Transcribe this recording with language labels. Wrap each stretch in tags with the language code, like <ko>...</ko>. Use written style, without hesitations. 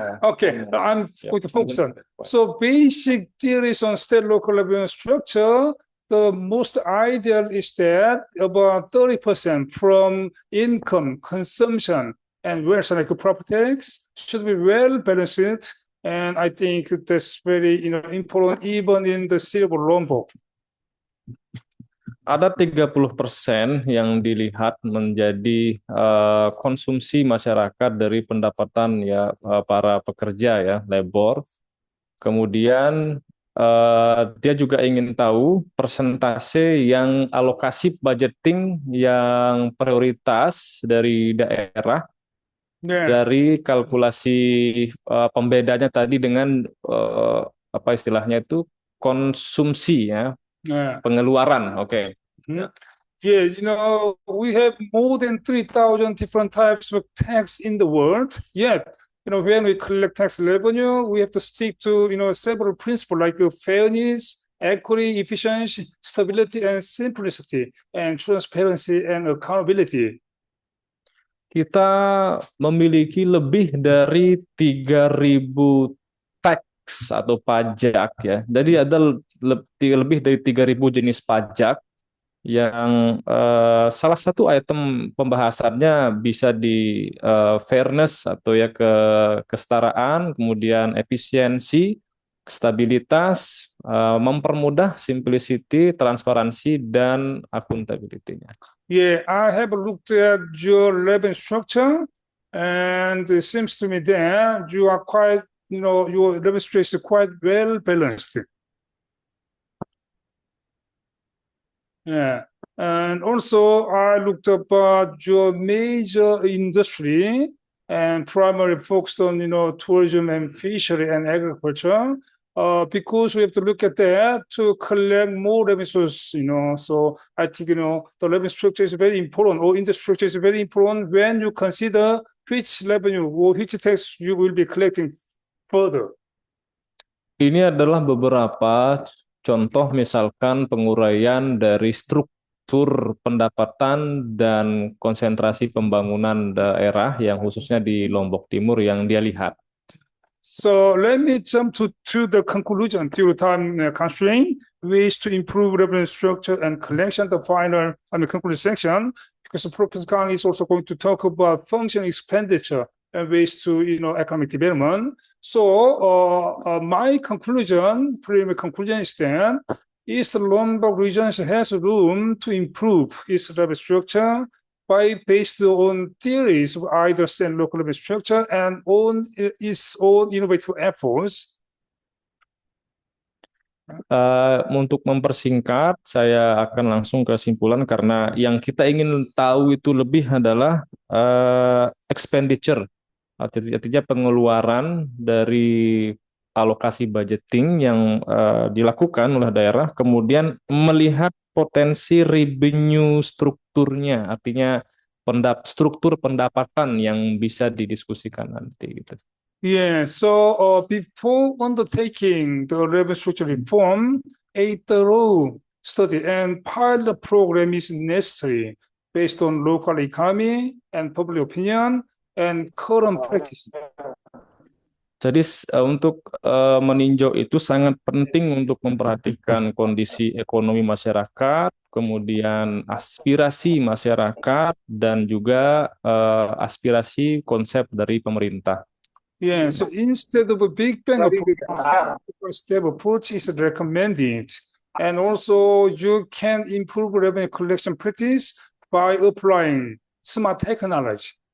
<en>Okay, I'm going to focus on. So basic theories on state local revenue structure, the most ideal is that about 30% from income, consumption, and wealth like property tax should be well balanced. And I think that's very important even in the city of Lombok.</en> <id>Ada 30% yang dilihat menjadi konsumsi masyarakat dari pendapatan ya para pekerja ya, labor. Kemudian dia juga ingin tahu persentase yang alokasi budgeting yang prioritas dari daerah. Dari kalkulasi pembedanya tadi dengan apa istilahnya itu konsumsi ya, pengeluaran.</id> <en>Okay. Yeah, we have more than 3,000 different types of tax in the world. Yet, when we collect tax revenue, we have to stick to several principles like fairness, equity, efficiency, stability, and simplicity, and transparency and accountability.</en> <id>Kita memiliki lebih dari 3.000 tax atau pajak ya. Jadi ada lebih dari 3.000 jenis pajak yang salah satu item pembahasannya bisa di fairness atau ya kesetaraan, kemudian efisiensi, stabilitas, mempermudah simplicity, transparansi, dan akuntabilitasnya.</id> <en>Yeah, I have looked at your revenue structure, and it seems to me that you are quite, your revenue structure is quite well balanced. Yeah, and also I looked up your major industry and primarily focused on, tourism and fishery and agriculture. Because we have to look at that to collect more revenues, So I think, the revenue structure is very important, or industry structure is very important when you consider which revenue or which tax you will be collecting further.</en> <id>Ini adalah beberapa contoh misalkan penguraian dari struktur pendapatan dan konsentrasi pembangunan daerah yang khususnya di Lombok Timur yang dia lihat.</id> <en>So let me jump to the conclusion due to time constraint, ways to improve revenue structure and collection, the final conclusion section, because Professor Kang is also going to talk about function expenditure and ways to, economic development. So my conclusion, preliminary conclusion is that East Lombok region has room to improve its level structure by based on theories of either state local level structure and on its own innovative efforts.</en> <id>Untuk mempersingkat, saya akan langsung ke kesimpulan karena yang kita ingin tahu itu lebih adalah expenditure, artinya pengeluaran dari alokasi budgeting yang dilakukan oleh daerah, kemudian melihat potensi revenue strukturnya, artinya struktur pendapatan yang bisa didiskusikan nanti gitu.</id> <en>Yeah, so before undertaking the revenue structure reform, a thorough study and pilot program is necessary based on local economy and public opinion and current practice.</en> <id>Jadi untuk meninjau itu sangat penting untuk memperhatikan kondisi ekonomi masyarakat, kemudian aspirasi masyarakat, dan juga aspirasi konsep dari pemerintah.</id> <en>Yeah, so instead of a big bang approach, step approach is recommended. And also you can improve revenue collection practice by applying smart technology.</en>